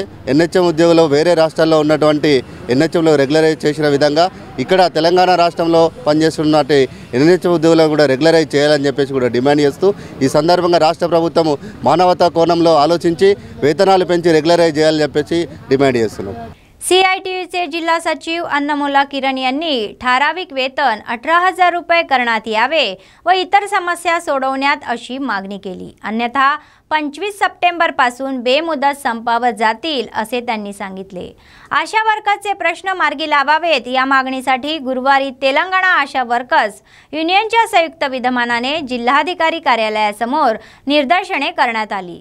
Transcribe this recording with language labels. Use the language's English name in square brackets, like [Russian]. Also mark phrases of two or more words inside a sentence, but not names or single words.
[Telugu] ఎన్హెచ్ఎం ఉద్యోగులు వేరే రాష్ట్రాల్లో ఉన్నటువంటి ఎన్హెచ్ఎంలో రెగ్యులరైజ్ చేసిన విధంగా ఇక్కడ తెలంగాణ రాష్ట్రంలో పనిచేస్తున్నట్టు ఎన్హెచ్ఎం ఉద్యోగులను కూడా రెగ్యులరైజ్ చేయాలని చెప్పేసి కూడా డిమాండ్ చేస్తూ ఈ సందర్భంగా రాష్ట్ర ప్రభుత్వం మానవతా కోణంలో ఆలోచించి వేతనాలు పెంచి రెగ్యులరైజ్ చేయాలని చెప్పేసి डिमांड చేస్తున్నాం. [Marathi] CITUचे जिल्हा सचिव अन्नमोला किरण यांनी ठराविक वेतन 18,000 रुपये करण्यात यावे व इतर समस्या सोडवण्यात अशी मागणी केली. अन्यथा 25 सप्टेंबर पासून बेमुदत संपावर जातील असे त्यांनी सांगितले. आशा वर्कर्सचे प्रश्न मार्गी लावावेत या मागणीसाठी गुरुवारी तेलंगणा आशा [English] workers union [Marathi] संयुक्त विद्यमानाने जिल्हाधिकारी कार्यालयासमोर निदर्शने करण्यात आली.